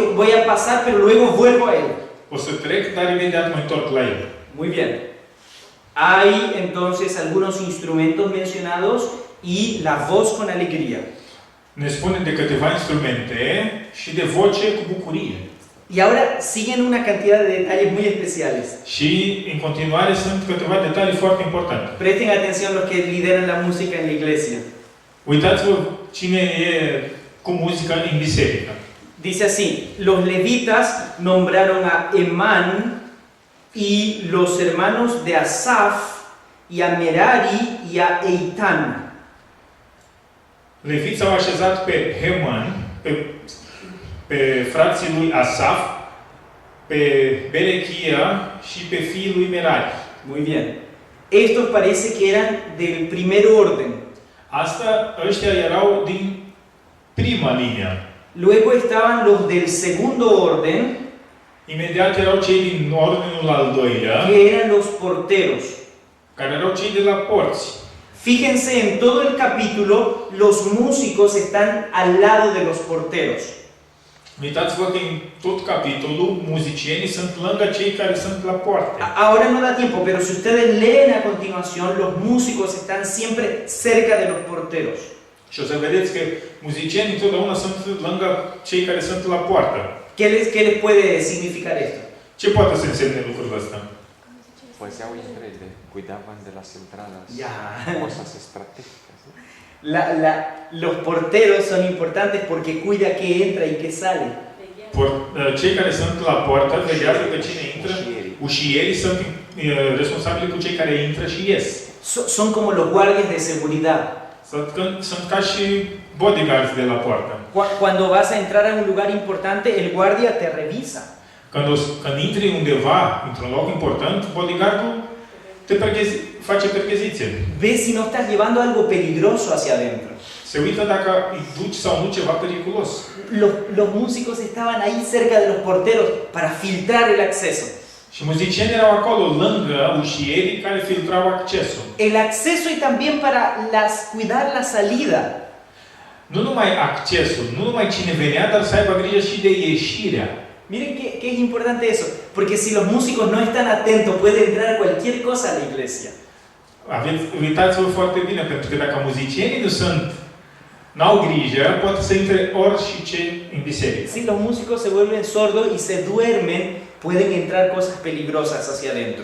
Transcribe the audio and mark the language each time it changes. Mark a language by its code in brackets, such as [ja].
[es] Voy a pasar, pero luego vuelvo a él. [ro] O să trec, dar imediat mă întorc la el. [es] Muy bien. Hay entonces algunos instrumentos mencionados y la voz con alegría. [ro] Ne spune de câteva instrumente și de voce cu bucurie. [es] Y ahora siguen una cantidad de detalles muy especiales. [ro] Și în continuare sunt câteva detalii foarte importante. [es] Presten atención los que lideran la música en la iglesia. [ro] Uitați-vă cine e cu muzica în biserică. [es] Dice así, los levitas nombraron a Emán y los hermanos de Asaf y a Merari y a Eitan. [ro] Leviți au așezat pe Heman, pe frații lui Asaf, pe Berechia și pe fiii lui Merari. [es] Muy bien. Estos parece que eran del primer orden. [ro] Ăștia erau din prima linie. [es] Luego estaban los del segundo orden, [ro] Imediat erau cei din ordinul al doilea, [es] que eran los porteros. [ro] care erau cei de la porți. [es] Fíjense, en todo el capítulo, los músicos están al lado de los porteros. [ro] Uitați-vă că în tot capitolul, muzicienii sunt lângă cei care sunt la poartă. [es] Ahora no da tiempo, pero si ustedes leen a continuación, los músicos están siempre cerca de los porteros. [ro] Și o să vedeți că muzicienii întotdeauna sunt lângă cei care sunt la poartă. [es] ¿Qué les puede significar esto? [ro] Ce poate să însemne lucrul ăsta? [es] Pues ya ustedes cuidaban de las entradas, Ya. cosas estratégicas, ¿no? Los porteros son importantes porque cuida qué entra y qué sale. [ro] Cei care sunt la poartă veghează pe cine intră. Ușierii sunt responsabili cu cei care intră și ies. [es] Son como los guardias de seguridad. [ro] Sunt ca și bodyguards de la poartă. [es] Cuando vas a entrar a un lugar importante, el guardia te revisa. [ro] Când intri undeva, într-un loc important, bodyguardul te face percheziție. [es] Ve si no estás llevando algo peligroso hacia adentro. [ro] Se uită dacă îi duci sau nu ceva periculos. [es] Los músicos estaban ahí cerca de los porteros para filtrar el acceso. [ro] Și muzicienii erau acolo, lângă ușierii care filtrau accesul. [es] El acceso y también para cuidar la salida. [ro] Nu numai accesul, nu numai cine venea, dar să aibă grijă și de ieșirea. [es] Miren qué es importante eso, porque si los músicos no están atentos, puede entrar cualquier cosa a la iglesia. [ro] Uitați-vă foarte bine, pentru că dacă muzicienii nu sunt n-au grijă, pot să intre orice în biserică. [es] Si los músicos se vuelven sordos y se duermen, pueden entrar cosas peligrosas hacia adentro.